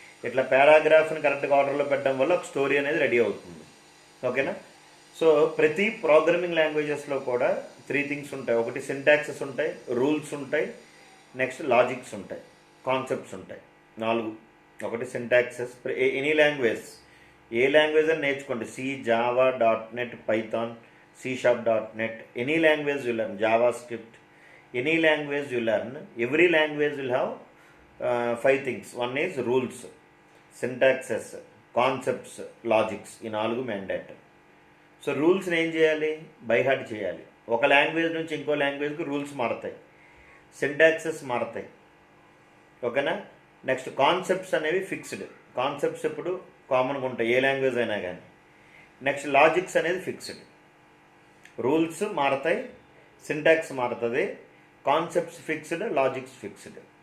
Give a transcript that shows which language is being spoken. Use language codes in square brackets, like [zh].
[te] ఇట్లా పారాగ్రాఫ్ని కరెక్ట్గా ఆర్డర్లో పెట్టడం వల్ల ఒక స్టోరీ అనేది రెడీ అవుతుంది. ఓకేనా. సో ప్రతి ప్రోగ్రామింగ్ లాంగ్వేజెస్లో కూడా 3 థింగ్స్ ఉంటాయి. ఒకటి సింటాక్సెస్ ఉంటాయి, రూల్స్ ఉంటాయి, నెక్స్ట్ లాజిక్స్ ఉంటాయి, కాన్సెప్ట్స్ ఉంటాయి. 4. ఒకటి సింటాక్సెస్. ఎనీ లాంగ్వేజ్, ఏ లాంగ్వేజ్ అని నేర్చుకోండి. [en] C, Java, .NET, Python, C#.NET, any language you learn, JavaScript, any language you learn, every language will have 5 things. One is rules, syntaxes, concepts, logics. [te] ఈ 4 mandatory. So రూల్స్ని ఏం చేయాలి? By heart చేయాలి. ఒక language నుంచి ఇంకో లాంగ్వేజ్కి రూల్స్ మారుతాయి, syntaxes మారుతాయి. ఓకేనా. నెక్స్ట్ కాన్సెప్ట్స్ అనేవి ఫిక్స్డ్. కాన్సెప్ట్స్ ఎప్పుడు కామన్గా ఉంటాయి ఏ లాంగ్వేజ్ అయినా కానీ. నెక్స్ట్ లాజిక్స్ అనేది ఫిక్స్డ్. రూల్స్ మారుతాయి, సింటాక్స్ మారుతుంది, కాన్సెప్ట్స్ ఫిక్స్డ్, లాజిక్స్ ఫిక్స్డ్.